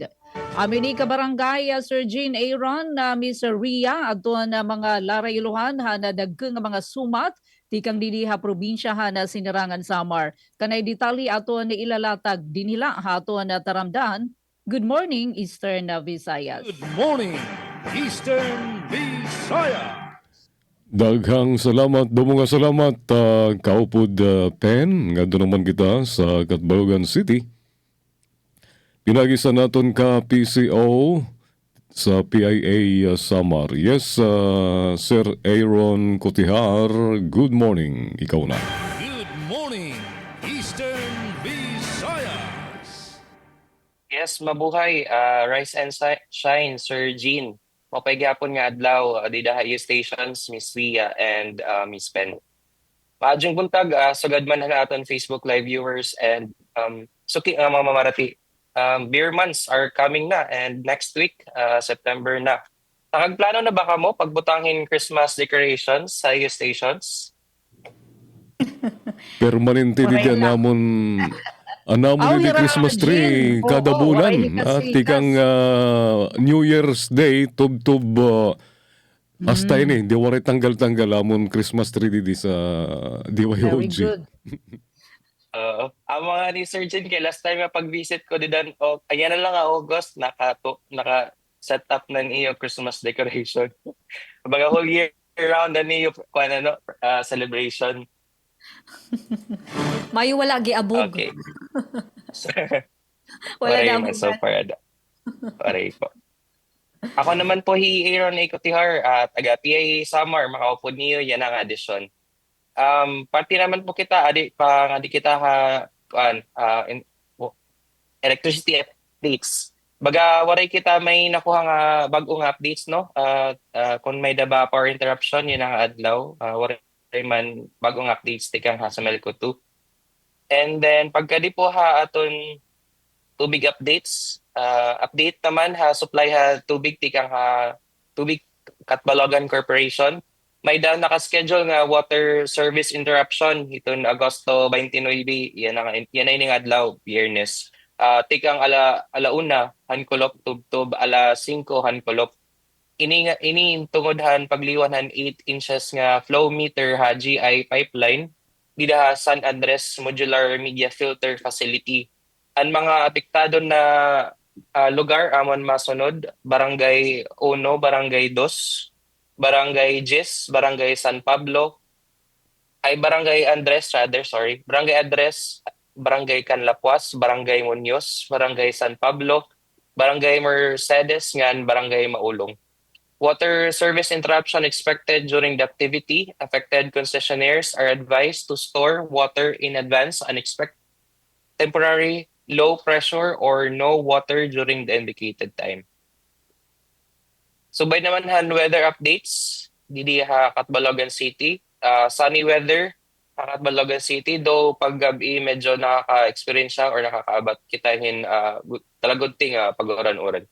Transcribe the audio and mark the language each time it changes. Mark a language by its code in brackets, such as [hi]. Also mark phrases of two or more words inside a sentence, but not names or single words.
[war] Amini ka barangay Sir Jean Aaron na Miss Ria aton mga larayluhan han dagkeng nga mga sumat tikang dili ha probinsya han sinirangan Samar. Kanay detalye aton ilalatag dinila aton taramdahan. [en] Good morning Eastern Visayas. Good morning, Eastern Visayas. [war] Daghang salamat, mga salamat, kaupod Pen, nga doon naman kita sa Catbalogan City. Pinagisa naton ka PCO sa PIA Samar. [en] Yes, Sir Aaron Cotihar, good morning. [war] Ikaw na. [en] Good morning, Eastern Visayas. Yes, mabuhay. Rise and shine, Sir Jean. [war] Mapaygapon nga adlaw di dahayo stations, Miss Ria and Miss Pen. Maadjong buntag, sugad man na aton Facebook [en] Live viewers [war] and suki mga mamarati. [en] Beer months are coming na and next week, September na. [war] Nakagplano na ba ka mo pagbutangin Christmas decorations sa iyo stations? Permanente di dyan namon anamon di [en] Christmas tree [war] Jean. kada Oo, bulan. waray At likas-likas. tikang New Year's Day, tub-tub hasta ini, di waray tanggal-tanggal amon [en] Christmas tree [war] di sa [en] Very DYOG. good. [war] Ang mga ni Sir Jean, kay [en] last time [war] nga pag-visit ko didan, ayan na lang August, naka-set up na niyo [en] Christmas decoration. [war] Baga [en] whole year round [war] na niyo celebration. Mayo wala giabog. [en] Okay. [war] Wala Paray na man [en] so far. [war] Paray po. Ako naman po Aaron Icotihar, taga PIA Samar, makaupod niyo, yan ang addition. Party naman po kita, adi kita [en] electricity updates. [war] Baga waray kita may nakuha nga bagong updates no. Kung may daba [en] power interruption [war] yun ang adlaw, waray man bagong updates tikang ha sa Melco 2. And then pagka di po ha aton tubig updates, update naman ha supply ha tubig tikang ha tubig Catbalogan Corporation. May daw naka-schedule nga [en] water service interruption [war] iton Agosto 29, yan ay ning adlaw, Biyernes. Tikang alauna hankulop tubtob, 5 hankulop. Ini tungod pagliwanhan 8 inches nga [en] flow meter [war] ha GI pipeline dida San Andres Modular Media Filter Facility. Ang mga apektado na lugar amon masunod, Barangay 1, Barangay 2, Barangay Gis, Barangay San Pablo, Barangay Andres, Barangay Canlapuas, Barangay Muñoz, Barangay San Pablo, Barangay Mercedes, ngan Barangay Maulong. [en] Water service interruption expected during the activity. Affected concessionaires are advised to store water in advance and expect temporary low pressure or no water during the indicated time. [war] So by naman [en] weather updates, [war] didi ha Catbalogan City, [en] sunny weather [war] ha Catbalogan City, though pag gabi medyo nakaka-experience siya or nakakaabat kitahin talagunting pag-oran-oran.